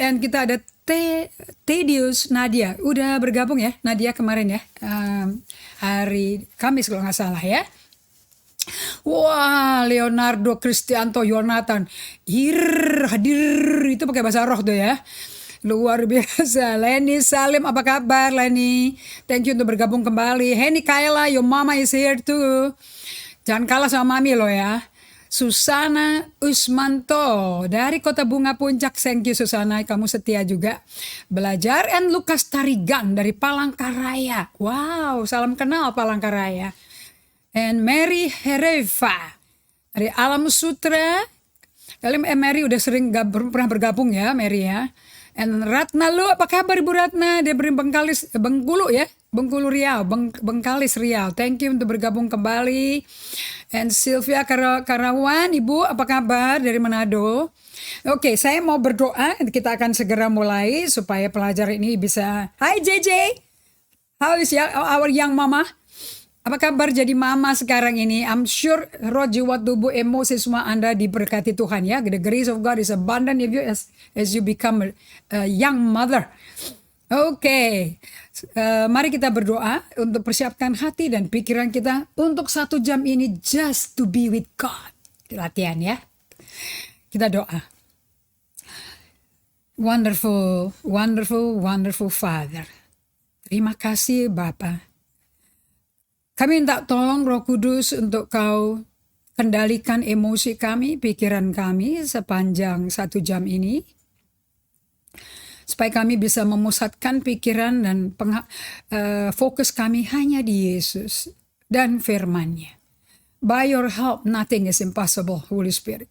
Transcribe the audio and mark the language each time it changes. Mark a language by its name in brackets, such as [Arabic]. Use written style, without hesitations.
[Indonesian] And kita ada Tedius Nadia. Udah bergabung ya Nadia kemarin ya. Hari Kamis kalau nggak salah ya. Wah, Leonardo Kristianto Yonatan. Hadir. Itu pakai bahasa roh tuh ya. Luar biasa. Leni Salim, apa kabar Leni? [English] Thank you [Indonesian] untuk bergabung kembali. [English] Henny Kaila, your mama is here too. [Indonesian] Jangan kalah sama mami lo ya. Susana Usmanto dari Kota Bunga Puncak. [English] Thank you [Indonesian] Susana, kamu setia juga belajar. And Lukas Tarigan dari Palangkaraya. Wow, salam kenal Palangkaraya. And Mary Hereva dari Alam Sutra. Mary udah sering pernah bergabung ya Mary ya. And Ratna lu, apa kabar Ibu Ratna? Dia beri Bengkulu ya. Bengkulu Riau, Bengkalis Riau. [English] Thank you [Indonesian] untuk bergabung kembali. And Sylvia Karawan, Ibu apa kabar dari Manado? Oke, saya mau berdoa. Kita akan segera mulai supaya pelajaran ini bisa. [English] Hai JJ, how is our young mama? [Indonesian] Apa kabar jadi mama sekarang ini? [English] I'm sure [Indonesian] roh, jiwa, tubuh, emosi semua Anda diberkati Tuhan ya. [English] The grace of God is abundant if you as you become a young mother. [Indonesian] Oke, mari kita berdoa untuk persiapkan hati dan pikiran kita untuk 1 jam ini [English] just to be with God. [Indonesian] Latihan ya. Kita doa. [English] Wonderful, wonderful, wonderful Father. [Indonesian] Terima kasih Bapa. Kami minta tolong Roh Kudus untuk Kau kendalikan emosi kami, pikiran kami sepanjang 1 jam ini. Supaya kami bisa memusatkan pikiran dan fokus kami hanya di Yesus dan firman-Nya. [English] By your help, nothing is impossible, Holy Spirit.